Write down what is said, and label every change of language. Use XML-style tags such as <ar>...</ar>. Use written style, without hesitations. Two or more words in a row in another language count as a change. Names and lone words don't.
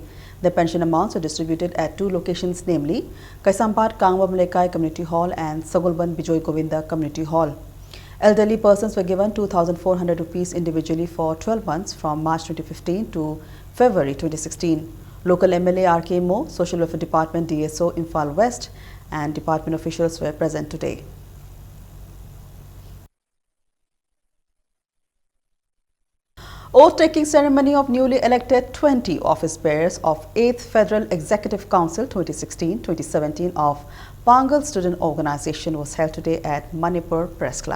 <en>The pension amounts were distributed at two locations, namely Kaisampat Kangwam Lekai Community Hall and Sagulban Bijoy Govinda Community Hall. Elderly persons were given 2,400 rupees individually for 12 months from March 2015 to February 2016. Local MLA R.K. Mo, Social Welfare Department DSO Imphal West and department officials were present today. Oath-taking ceremony of newly elected 20 office bearers of 8th Federal Executive Council 2016-2017 of Pangal Student Organization was held today at Manipur Press Club.</en>